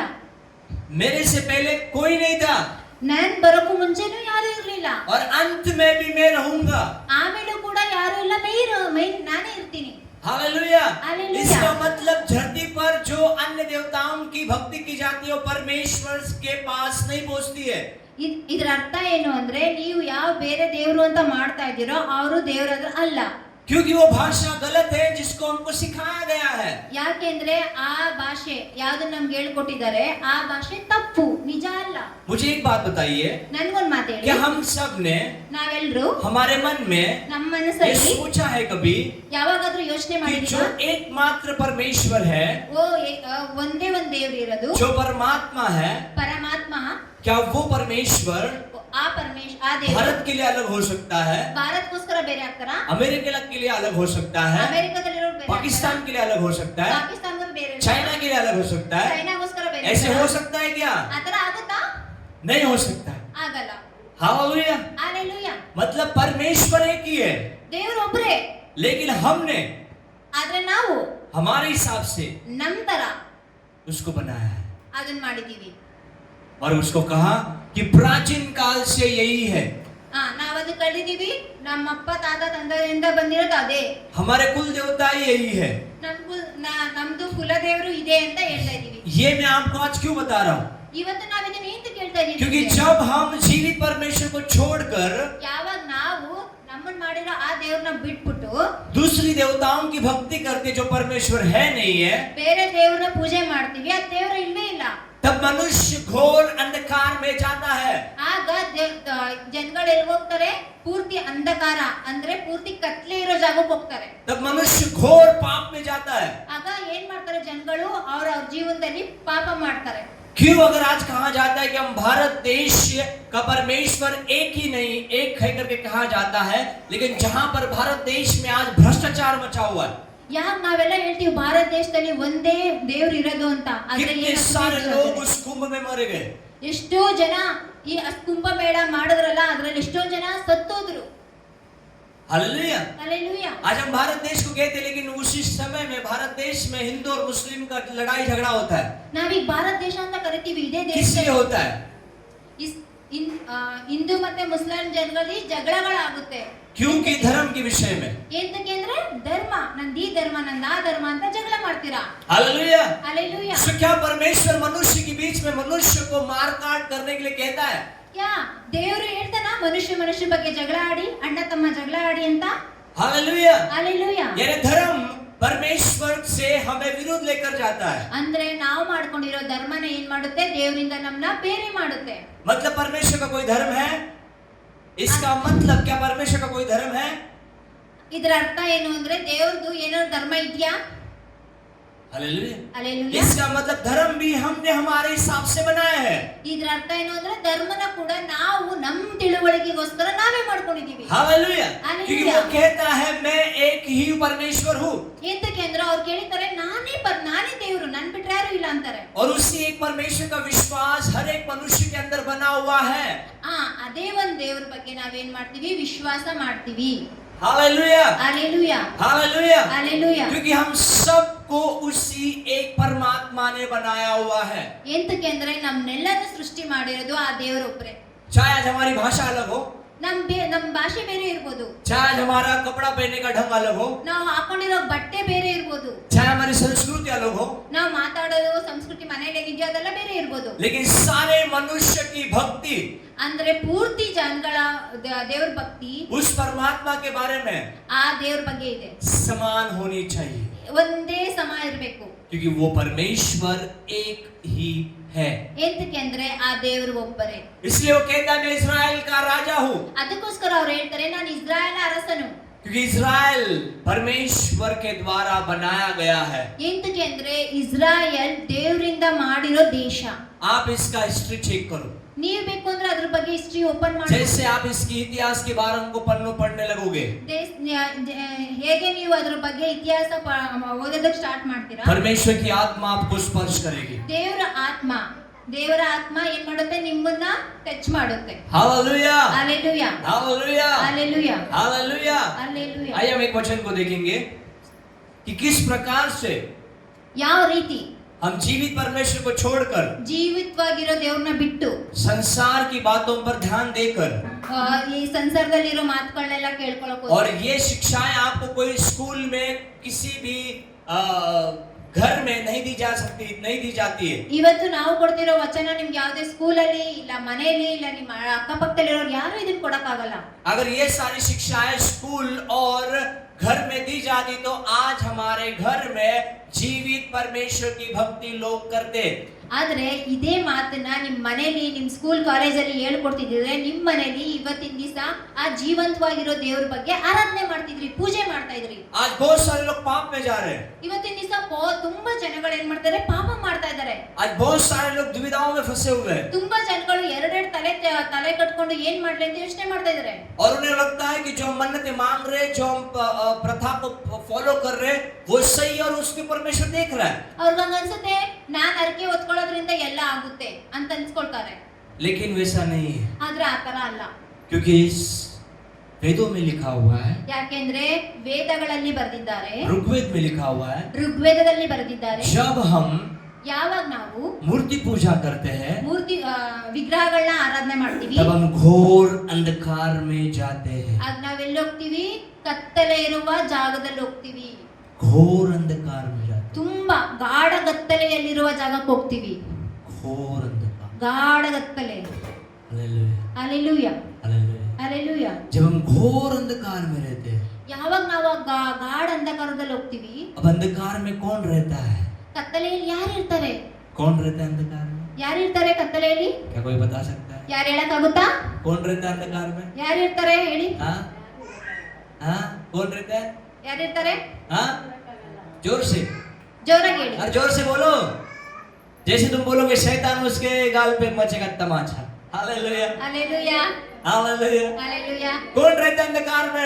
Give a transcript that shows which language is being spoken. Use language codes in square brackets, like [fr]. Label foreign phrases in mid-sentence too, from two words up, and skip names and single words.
[hi] मेरे से पहले कोई नहीं था [kn] ನಾನ್ ಬರೋಕು ಮುಂಚೆನೂ ಯಾರು ಇರ್ಲಿಲ್ಲ, [hi] और अंत में भी मैं रहूंगा। [kn] ಆಮೇಲೂ ಕೂಡ ಯಾರು ಇಲ್ಲ, ನಾನೇ ಇರ್ತೀನಿ. [hi] हालेलुया। हालेलुया। इसका मतलब धरती पर जो अन्य देवताओं की भक्ति की जाती है वो परमेश्वर के पास नहीं पहुंचती है। [kn] ಇದ್ರ ಅರ್ಥ ಏನು ಅಂದ್ರೆ ನೀವು ಯಾವ ಬೇರೆ ದೇವ್ರು ಅಂತ ಮಾಡ್ತಾ ಇದ್ದೀರೋ ಅವರು ದೇವ್ರ ಅಲ್ಲ. [hi] क्योंकि वो भाषा गलत है जिसको हमको सिखाया गया है। [kn] ಯಾಕೆಂದ್ರೆ ಆ ಭಾಷೆ ಯಾವ್ದು ನಮ್ಗೆ ಹೇಳ್ಕೊಟ್ಟಿದ್ದಾರೆ ಆ ಭಾಷೆ ತಪ್ಪು, ನಿಜ ಅಲ್ಲ. [hi] मुझे एक बात बताइए, [kn] ನನ್ಗೊಂದ್ ಮಾತು [hi] क्या [kn] ಹೇಳಿ, [hi] हम सब ने [kn] ನಾವೆಲ್ರು [hi] हमारे मन में [kn] ನಮ್ಮ [hi] ये [kn] ಮನಸ್ಸಲ್ಲಿ [hi] सोचा है कभी [kn] ಯಾವಾಗಾದ್ರೂ ಯೋಚನೆ [hi] कि [kn] ಮಾಡಿದೀರಾ, [hi] जो एकमात्र परमेश्वर है, [kn] ಒಂದೇ ಒಂದ್ ದೇವ್ರು ಇರೋದು, [hi] जो परमात्मा है, [kn] ಪರಮಾತ್ಮ, [hi] क्या वो परमेश्वर [kn] ಆ ದೇವ್ರು [hi] भारत के लिए अलग हो सकता है, [kn] ಭಾರತಕ್ಕೋಸ್ಕರ ಬೇರೆ ಆಗ್ತಾರ, [hi] अमेरिका के लिए अलग हो सकता है, [kn] ಅಮೆರಿಕದಲ್ಲಿರೋ ಬೇರೆ [hi] पाकिस्तान के लिए अलग हो सकता है, [kn] ಪಾಕಿಸ್ತಾನದವ್ರು ಬೇರೆ, [hi] चाइना के लिए अलग हो सकता है? [kn] ಚೈನಾಗೋಸ್ಕರ ಬೇರೆ, [hi] ऐसे हो सकता है क्या? [kn] ಆತರ ಆಗುತ್ತಾ? [hi] नहीं हो सकता। [kn] ಆಗಲ್ಲ. [hi] हालेलुया। [kn] ಹಾಲೆಲೂಯಾ. [hi] मतलब परमेश्वर एक ही है, [kn] ದೇವ್ರು ಒಬ್ರೇ, [hi] लेकिन हमने [kn] ಆದ್ರೆ ನಾವು [hi] हमारे हिसाब से [kn] ನಮ್ ತರ [hi] उसको बनाया है [kn] ಅದನ್ನ ಮಾಡಿದೀವಿ. [hi] और उसको कहा कि प्राचीन काल से यही है। [kn] ನಾವ್ ಅದು ಕಲಿದೀವಿ, ನಮ್ಮಪ್ಪ ತಾತ ತಂದೆಯಿಂದ ಬಂದಿರೋದು ಅದೇ, [hi] हमारे कुल देवता यही है। [kn] ನಮ್ದು ಕುಲ ದೇವರು ಇದೆ ಅಂತ ಹೇಳ್ತಾ ಇದೀವಿ. [hi] ये मैं आपको आज क्यों बता रहा हूँ? [kn] ಇವತ್ತು ನಾವ್ ಇದನ್ನ ಏಂತ ಕೇಳ್ತಾ [hi] क्योंकि [kn] ಇದೀವಿ, [hi] जब हम जीवित परमेश्वर को छोड़कर [kn] ಯಾವಾಗ ನಾವು ನಮ್ಮನ್ನ ಮಾಡಿರೋ ಆ ದೇವ್ರನ್ನ ಬಿಟ್ಬಿಟ್ಟು [hi] दूसरी देवताओं की भक्ति करते जो परमेश्वर है नहीं है, [kn] ಬೇರೆ ದೇವ್ರನ್ನ ಪೂಜೆ ಮಾಡ್ತೀವಿ, ಆ ದೇವ್ರ ಇಲ್ವೇ ಇಲ್ಲ, [hi] तब मनुष्य घोर अंधकार में जाता है। [kn] ಆಗ ಜನಗಳು ಎಲ್ಲಿ ಹೋಗ್ತಾರೆ? ಪೂರ್ತಿ ಅಂಧಕಾರ ಅಂದ್ರೆ ಪೂರ್ತಿ ಕತ್ಲೆ ಇರೋ ಜಾಗಕ್ಕೆ ಹೋಗ್ತಾರೆ. [hi] तब मनुष्य घोर पाप में जाता है। [kn] ಆಗ ಏನ್ ಮಾಡ್ತಾರೆ ಜನಗಳು? ಅವ್ರ ಜೀವನದಲ್ಲಿ ಪಾಪ ಮಾಡ್ತಾರೆ. [hi] क्यों? अगर आज कहा जाता है कि हम भारत देश का परमेश्वर एक ही नहीं, एक है करके कहा जाता है, लेकिन जहां पर भारत देश में आज भ्रष्टाचार मचा हुआ है, [kn] ಯಾಕೆ ನಾವೆಲ್ಲ ಹೇಳ್ತೀವಿ ಭಾರತ ದೇಶದಲ್ಲಿ ಒಂದೇ ದೇವ್ರು ಇರೋದು ಅಂತ, ಆದ್ರೆ [hi] कितने सारे लोग उस कुंभ में मर गए। [kn] ಎಷ್ಟೋ ಜನ ಈ ಕುಂಭಮೇಳ ಮಾಡಿದ್ರಲ್ಲ, ಅದ್ರಲ್ಲಿ ಎಷ್ಟೋ ಜನ ಸತ್ತೋದ್ರು. [hi] हालेलुया। हालेलुया। आज हम भारत देश को कहते हैं, लेकिन उसी समय में भारत देश में हिंदू और मुस्लिम का लड़ाई झगड़ा होता है। [kn] ನಾವೀಗ ಭಾರತ ದೇಶ ಅಂತ ಕರಿತೀವಿ, ಇದೇ ದೇಶ [hi] किसलिए होता है? [kn] ಹಿಂದೂ ಮತ್ತೆ ಮುಸ್ಲಿಂ ಜನಗಳಲ್ಲಿ ಜಗಳಗಳಾಗುತ್ತೆ. [hi] क्योंकि धर्म के विषय में। [kn] ಎಂತಕ್ಕೆ ಅಂದ್ರೆ ಧರ್ಮ, ನಂದು ಈ ಧರ್ಮ ನಂದು ಆ ಧರ್ಮ ಅಂತ ಜಗಳ ಮಾಡ್ತೀರಾ. [hi] हालेलुया। हालेलुया। सो क्या परमेश्वर मनुष्य के बीच में मनुष्य को मार काट करने के लिए कहता है? [kn] क्या ದೇವರು ಹೇಳ್ತಾನ ಮನುಷ್ಯ ಬಗ್ಗೆ ಜಗಳ ಆಡಿ, ಅಣ್ಣ ತಮ್ಮ ಜಗಳ ಆಡಿ ಅಂತ? [hi] हालेलुया। हालेलुया। यानी धर्म परमेश्वर से हमें विरोध लेकर जाता है। [kn] ಅಂದ್ರೆ ನಾವು ಮಾಡ್ಕೊಂಡಿರೋ ಧರ್ಮನ ಏನ್ ಮಾಡುತ್ತೆ? ದೇವರಿಂದ ನಮ್ಮನ್ನ ಬೇರೆ ಮಾಡುತ್ತೆ. [hi] मतलब परमेश्वर का कोई धर्म है? इसका मतलब क्या परमेश्वर का कोई धर्म है? [kn] ಇದರ ಅರ್ಥ ಏನು ಅಂದ್ರೆ ದೇವರದು ಏನೋ ಧರ್ಮ ಇದೆಯಾ? [hi] हालेलुया। हालेलुया। इसका मतलब धर्म भी हमने हमारे हिसाब से बनाया है। [kn] ಇದರ ಅರ್ಥ ಏನು ಅಂದ್ರೆ ಧರ್ಮನ ಕೂಡ ನಾವು ನಮ್ಮ ತಿಳುವಳಿಕೆಗೋಸ್ಕರ ನಾವೇ ಮಾಡ್ಕೊಂಡಿದೀವಿ. [hi] हालेलुया। हालेलुया। क्योंकि वो कहता है मैं एक ही परमेश्वर हूँ। [kn] ಎಂತಕ್ಕೆ ಅಂದ್ರೆ ಅವ್ರು ಕೇಳಿದ್ದಾರೆ ನಾನೇ ದೇವರು, ನನ್ ಬಿಟ್ರೆ ಯಾರು ಇಲ್ಲ ಅಂತಾರೆ. [hi] और उसी एक परमेश्वर का विश्वास हर एक मनुष्य के अंदर बना हुआ है। [kn] ಅದೇ ಒಂದ್ ದೇವ್ರ ಬಗ್ಗೆ ನಾವೇನ್ ಮಾಡ್ತೀವಿ? ವಿಶ್ವಾಸ ಮಾಡ್ತೀವಿ. [hi] हालेलुया। हालेलुया। हालेलुया। हालेलुया। क्योंकि हम सबको उसी एक परमात्मा ने बनाया हुआ है। [kn] ಎಂತಕ್ಕೆ ಅಂದ್ರೆ ನಮ್ಮನ್ನೆಲ್ಲರೂ ಸೃಷ್ಟಿ ಮಾಡಿರೋದು ಆ ದೇವರೊಬ್ಬರೇ. [hi] चाहे आज हमारी भाषा अलग हो, [kn] ನಮ್ ಭಾಷೆ ಬೇರೆ ಇರ್ಬೋದು, [hi] चाहे आज हमारा कपड़ा पहनने का ढंग अलग हो, [kn] ನಾವು ಹಾಕೊಂಡಿರೋ ಬಟ್ಟೆ ಬೇರೆ ಇರ್ಬೋದು, [hi] चाहे हमारी संस्कृति अलग हो, [kn] ನಾವು ಮಾತಾಡೋದು ಸಂಸ್ಕೃತಿ ಮನೆಯಲ್ಲಿ ಹೇಗಿದೆಯೋ ಅದೆಲ್ಲ ಬೇರೆ ಇರ್ಬೋದು, [hi] लेकिन सारे मनुष्य की भक्ति [kn] ಅಂದ್ರೆ ಪೂರ್ತಿ ಜನಗಳ ದೇವ್ರ ಭಕ್ತಿ [hi] उस परमात्मा के बारे में [kn] ಆ ದೇವ್ರ ಬಗ್ಗೆ ಇದೆ. [hi] समान होनी चाहिए, [kn] ಒಂದೇ ಸಮ ಇರಬೇಕು. [hi] क्योंकि वो परमेश्वर एक ही है। [kn] ಎಂತಕ್ಕೆ ಅಂದ್ರೆ ಆ ದೇವರು ಒಬ್ಬರೇ. [hi] इसलिए वो कहता है मैं इस्राएल का राजा हूँ, [kn] ಅದಕ್ಕೋಸ್ಕರ ಅವ್ರು ಹೇಳ್ತಾರೆ ನಾನು ಇಸ್ರಾಯೇಲ್ ಅರಸನು. [hi] क्योंकि इस्राएल परमेश्वर के द्वारा बनाया गया है। [kn] ಎಂತಕ್ಕೆ ಅಂದ್ರೆ ಇಸ್ರಾಯೇಲ್ ದೇವರಿಂದ ಮಾಡಿರೋ ದೇಶ. [hi] आप इसका [en] history check [hi] करो, [kn] ನೀವು ಬೇಕು ಅಂದ್ರೆ ಅದ್ರ ಬಗ್ಗೆ [en] history open [kn] ಮಾಡಿ, [hi] जैसे आप इसकी इतिहास के बारे में पन्नों पढ़ने लगोगे, [kn] ಹೇಗೆ ನೀವು ಅದ್ರ ಬಗ್ಗೆ ಇತಿಹಾಸ ಓದೋದಕ್ಕೆ ಸ್ಟಾರ್ಟ್ ಮಾಡ್ತೀರಾ, [hi] परमेश्वर की आत्मा आपको स्पर्श करेगी। [kn] ದೇವರ ಆತ್ಮ ಏನ್ ಮಾಡುತ್ತೆ? ನಿಮ್ಮನ್ನ ಟಚ್ ಮಾಡುತ್ತೆ. [hi] हालेलुया। हालेलुया। हालेलुया। हालेलुया। हालेलुया। हालेलुया। आइए हम एक वचन को देखेंगे कि किस प्रकार से [kn] ಯಾವ ರೀತಿ [hi] हम जीवित परमेश्वर को छोड़कर [kn] ಜೀವಿತವಾಗಿರೋ ದೇವ್ರನ್ನ ಬಿಟ್ಟು [hi] संसार की बातों पर ध्यान देकर [kn] ಈ ಸಂಸಾರದಲ್ಲಿರೋ ಮಾತುಗಳನ್ನೆಲ್ಲ ಕೇಳ್ಕೊಳ್ಳೋಕೆ, [hi] और ये शिक्षाएं आपको कोई स्कूल में किसी भी घर में नहीं दी जाती है। [kn] ಇವತ್ತು ನಾವು ಕೊಡ್ತಿರೋ ವಚನ ನಿಮ್ಗೆ ಯಾವುದೇ ಸ್ಕೂಲಲ್ಲಿ ಇಲ್ಲ, ಮನೆಯಲ್ಲಿ ಇಲ್ಲ, ನಿಮ್ಮ ಅಕ್ಕಪಕ್ಕದಲ್ಲಿರೋರು ಯಾರು ಇದನ್ನ ಕೊಡಕ್ಕಾಗಲ್ಲ. [hi] अगर ये सारी शिक्षाएं स्कूल और घर में दी जाती तो आज हमारे घर में जीवित परमेश्वर की भक्ति लोग करते। [kn] ಆದ್ರೆ ಇದೇ ಮಾತನ್ನ ನಿಮ್ ಮನೇಲಿ ನಿಮ್ ಸ್ಕೂಲ್ ಕಾಲೇಜಲ್ಲಿ ಹೇಳ್ಕೊಡ್ತಿದ್ರೆ ನಿಮ್ ಮನೇಲಿ ಇವತ್ತಿನ ದಿವಸ ಆ ಜೀವಂತವಾಗಿರೋ ದೇವ್ರ ಬಗ್ಗೆ ಆರಾಧನೆ ಮಾಡ್ತಿದ್ರಿ, ಪೂಜೆ ಮಾಡ್ತಾ ಇದ್ರಿ. [hi] आज बहुत सारे लोग पाप में जा रहे हैं। [kn] ಇವತ್ತಿನ ದಿವಸ ತುಂಬಾ ಜನಗಳು ಏನ್ ಮಾಡ್ತಾರೆ, ಪಾಪ ಮಾಡ್ತಾ ಇದ್ದಾರೆ. [hi] आज बहुत सारे लोग दुविधाओं में फंसे हुए हैं। [kn] ತುಂಬಾ ಜನಗಳು ಎರಡೆರಡು ತಲೆ ಕಟ್ಕೊಂಡು ಏನ್ ಮಾಡ್ಲಿ ಅಂತ ಯೋಚನೆ ಮಾಡ್ತಾ ಇದ್ದಾರೆ. [hi] और उन्हें लगता है कि जो हम मन्नतें मांग रहे, जो हम प्रथा को फॉलो कर रहे, वो सही और उसके परमेश्वर देख रहा है. [kn] ಅವ್ರಿಗೆ ಅನ್ಸುತ್ತೆ ನಾನ್ ಅರ್ಕೆ ಹೊತ್ಕೊಳ್ಳೋದ್ರಿಂದ ಎಲ್ಲ ಆಗುತ್ತೆ ಅಂತ ಅನ್ಸ್ಕೊಳ್ತಾರೆ. [hi] लेकिन वैसा नहीं है, [kn] ಆದ್ರೆ ಆತರ ಅಲ್ಲ. [hi] क्योंकि इस वेदों में लिखा हुआ है, [kn] ಯಾಕೆಂದ್ರೆ ವೇದಗಳಲ್ಲಿ ಬರೆದಿದ್ದಾರೆ, [hi] ऋग्वेद में लिखा हुआ है, [kn] ಋಗ್ವೇದದಲ್ಲಿ ಬರೆದಿದ್ದಾರೆ. [hi] जब हम [kn] ಯಾವಾಗ ನಾವು [hi] मूर्ति पूजा करते हैं, [kn] ಮೂರ್ತಿ ವಿಗ್ರಹಗಳನ್ನ ಆರಾಧನೆ ಮಾಡ್ತೀವಿ, [hi] तब हम घोर अंधकार में जाते हैं. [kn] ಆಗ ನಾವೆಲ್ಲಿ ಹೋಗ್ತೀವಿ, ಕತ್ತಲೆ ಇರುವ ಜಾಗದಲ್ಲಿ ಹೋಗ್ತೀವಿ. [hi] घोर अंधकार में जाते हैं. [kn] ತುಂಬಾ ಗಾಢ ಕತ್ತಲೆಯಲ್ಲಿರುವ ಜಾಗಕ್ಕೆ ಹೋಗ್ತೀವಿ. [hi] घोर अंधकार. [kn] ಗಾಢ ಕತ್ತಲೆ. [hi] हालेलुया, [kn] ಹಾಲೆಲೂಯಾ, [hi] हालेलुया. [kn] ಹಾಲೆಲೂಯಾ. [hi] जब हम घोर अंधकार में रहते हैं, [kn] ಯಾವಾಗ ನಾವು ಗಾಢ ಅಂಧಕಾರದಲ್ಲಿ ಹೋಗ್ತೀವಿ, [hi] अब अंधकार में कौन रहता है? [kn] ಕತ್ತಲೆಯಲ್ಲಿ ಯಾರು ಇರ್ತಾರೆ? [hi] कौन रहता है अंधकार में? [kn] ಯಾರು ಇರ್ತಾರೆ ಕತ್ತಲೆಯಲ್ಲಿ? [hi] क्या कोई बता सकता है? [kn] ಯಾರು ಹೇಳಕ್ಕಾಗುತ್ತಾ? [hi] कौन रहता है अंधकार में? [kn] ಯಾರು ಇರ್ತಾರೆ ಹೇಳಿ? [hi] हाँ हाँ, कौन रहता है? [kn] ಯಾರು ಇರ್ತಾರೆ? [hi] हाँ, जोर से, [kn] ಜೋರಾಗಿ ಹೇಳಿ. [hi] और जोर से बोलो. जैसे तुम बोलोगे शैतान उसके गाल पे मचेगा तमाचा. हालेलुया, [kn] ಹಾಲೆಲೂಯಾ, [hi] हालेलुया. [kn] ಹಾಲೆಲೂಯಾ. [hi] कौन रहता है अंधकार में?